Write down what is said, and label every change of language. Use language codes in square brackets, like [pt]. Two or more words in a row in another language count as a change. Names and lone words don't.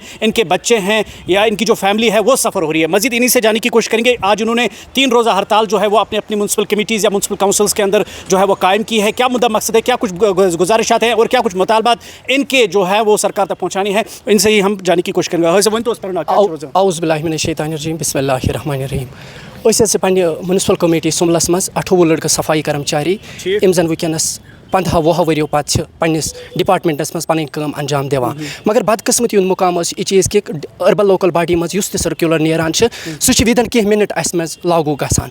[ur] ان کے بچے ہیں یا ان کی جو فیملی ہے وہ سفر ہو رہی ہے. مزید انہی سے جاننے کی کوشش کریں گے. آج انہوں نے 3 روزہ ہڑتال جو ہے وہ اپنی [en] municipal committees [ur] یا [en] municipal councils [ur] کے اندر جو ہے وہ قائم کی ہے. کیا مدعا مقصد ہے, کیا کچھ گزارشات ہیں اور کیا کچھ مطالبات ان کے جو ہے وہ سرکار تک پہنچانی ہے, ان سے ہی ہم جاننے کی کوشش کریں گے. [ar] اعوذ باللہ من الشیطان الرجیم بسم اللہ الرحمن الرحیم. [ks] أسۍ پنٛنہِ [en] municipal committee [ks] سُمبلس منٛز 28 لڑکہٕ صفائی کرمچاری یِم زن وٕنکٮ۪نس 15-20 ؤریو پتہٕ چھِ پنٛنِس ڈپاٹمنٹس منٛز پنٕنۍ کٲم انجام دِوان. مگر بدقٕسمتی ہُنٛد مُقام اوس یہِ چیٖز کہِ [en] urban local body [ks] منٛز یُس تہِ سٔرکیوٗلر نیران چھِ سُہ چھِ وِدن کینٛہہ مِنٹ اَسہِ منٛز لاگوٗ گژھان.